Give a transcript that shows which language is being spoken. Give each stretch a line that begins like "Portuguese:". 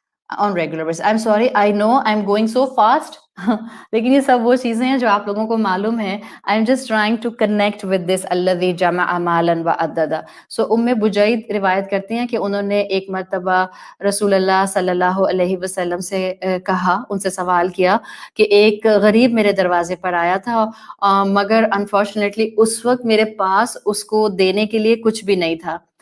English: I'm sorry, I know I'm going so fast.
Urdu: لیکن یہ سب وہ چیزیں ہیں جو آپ لوگوں کو معلوم ہیں.
English: I'm just trying to connect with this
Arabic: الذی جمع مالا وعددا.
Urdu: سو بجید روایت کرتی ہیں کہ انہوں نے ایک مرتبہ رسول اللہ صلی اللہ علیہ وسلم سے کہا, ان سے سوال کیا کہ ایک غریب میرے دروازے پر آیا تھا, مگر انفارچونیٹلی اس وقت میرے پاس اس کو دینے کے لیے کچھ بھی نہیں تھا.